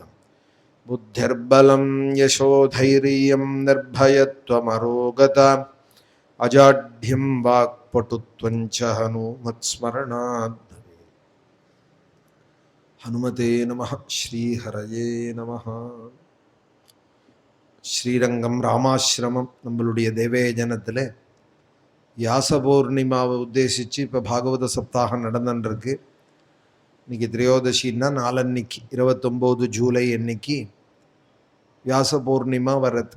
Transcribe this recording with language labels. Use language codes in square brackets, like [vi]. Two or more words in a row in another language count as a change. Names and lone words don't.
[sa] बुद्धिर्बलं यशोधैर्यं निर्भयत्वमरोगता, अजाढ्यं वाक्पटुत्वं च हनुमत्स्मरणात् भवेत्। हनुमते नमः। श्रीहरये நமः. [ta] ஸ்ரீரங்கம் ராமாசிரமம் நம்மளுடைய தேவேஜனத்தில் வியாச பௌர்ணிமாவை உத்தேசித்து இப்போ பாகவத சப்தாகம் நடந்துருக்கு. இன்னைக்கு திரையோதசின்னா நாளன்னைக்கு 29 ஜூலை அன்னைக்கு வியாச பௌர்ணிமா வர்றது.